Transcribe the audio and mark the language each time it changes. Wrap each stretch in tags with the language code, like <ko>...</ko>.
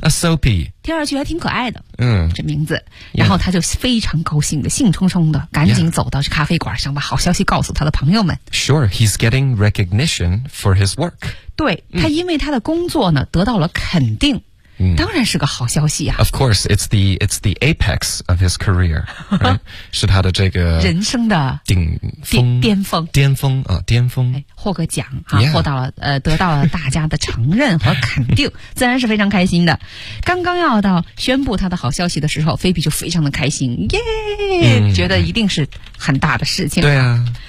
<en>A Soapy.</en> <zh>听上去还挺可爱的。嗯。这名字。然后他就非常高兴的兴冲冲的赶紧走到咖啡馆上把好消息告诉他的朋友们。</zh> <en>Sure, he's getting recognition for his work.</en> <zh>对他因为他的工作呢得到了肯定。当然是个好消息啊</zh> <en>Of course, it's the apex of his career、right?</en> <zh>是他的这个人生的顶峰巅峰巅峰啊，巅峰、哎、获个奖、啊</zh> <en>yeah.</en> <zh>获到了得到了大家的承认和肯定自然是非常开心的刚刚要到宣布他的好消息的时候菲比就非常的开心耶、觉得一定是很大的事情对啊</zh>